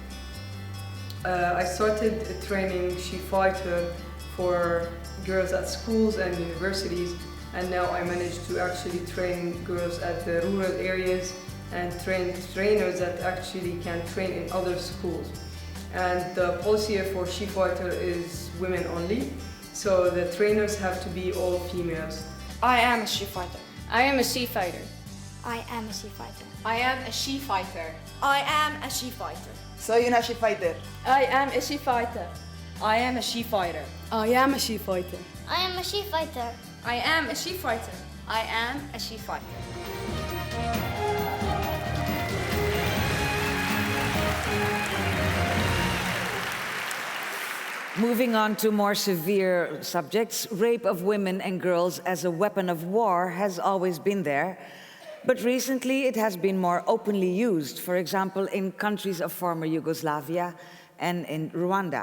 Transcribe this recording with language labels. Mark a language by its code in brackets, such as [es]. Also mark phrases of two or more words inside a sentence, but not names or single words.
[en] I started training SheFighter for girls at schools and universities, and now I managed to actually train girls at the rural areas and train trainers that actually can train in other schools. And the policy for SheFighter is women only, so the trainers have to be all females. I am a SheFighter. I am a SheFighter. I am a SheFighter. I am a SheFighter. I am a SheFighter. [es] Soy una SheFighter. [en] I am a SheFighter. I am a SheFighter. I am a SheFighter. I am a SheFighter. I am a SheFighter. I am a SheFighter. Moving on to more severe subjects, rape of women and girls as a weapon of war has always been there, but recently it has been more openly used, for example, in countries of former Yugoslavia and in Rwanda.